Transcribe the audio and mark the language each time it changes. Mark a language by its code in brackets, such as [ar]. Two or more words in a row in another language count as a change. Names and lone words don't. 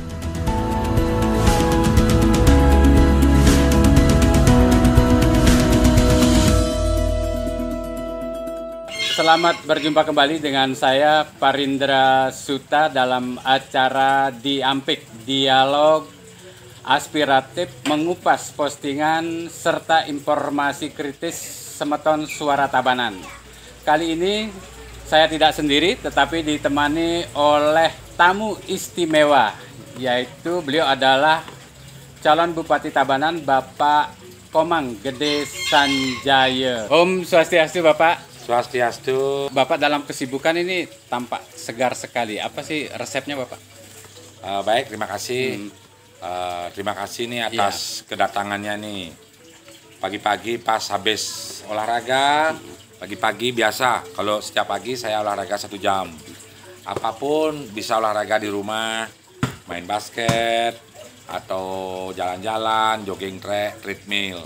[id] Selamat berjumpa kembali dengan saya Parindra Suta dalam acara Diampik, dialog aspiratif mengupas postingan serta informasi kritis semeton Suara Tabanan. Kali ini saya tidak sendiri tetapi ditemani oleh tamu istimewa, yaitu beliau adalah calon Bupati Tabanan Bapak Komang Gede Sanjaya. [ban] Om Swastiastu Bapak. Swastiastu. [id] Bapak dalam kesibukan ini tampak segar sekali. Apa sih resepnya Bapak? Baik, terima kasih. Terima kasih nih atas kedatangannya nih. Pagi-pagi pas habis olahraga, pagi-pagi biasa. Kalau setiap pagi saya olahraga 1 jam. Apapun bisa olahraga di rumah, main basket, atau jalan-jalan, [en] jogging track, [id] treadmill.